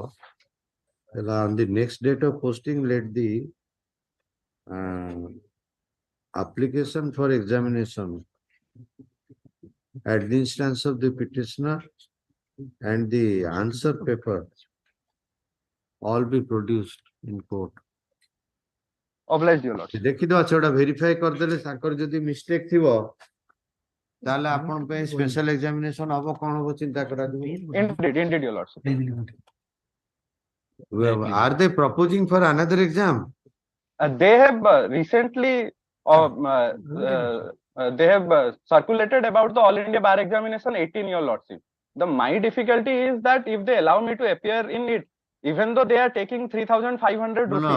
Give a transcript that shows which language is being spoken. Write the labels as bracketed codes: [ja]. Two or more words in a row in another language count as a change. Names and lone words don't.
[en] On the next date of posting, let the application for examination at the instance of the petitioner and the answer paper all be produced in court. Obliged, Your Lordship. [or] ଦେଖିଦବା ସେଟା verify କରିଦେଲେ ତାଙ୍କର ଯଦି mistake ଥିବ ତାହେଲେ ଆପଣଙ୍କ ପାଇଁ [en] special examination [or] ହବ କଣ ହବ ଚିନ୍ତା କରାଯିବ। [en] Indeed, Your Lordship. Are they proposing for another exam? They have recently they have circulated about the All India Bar Examination 18, Your Lordship. My difficulty is that if they allow me to appear in it, even though they are taking 3,500 rupees.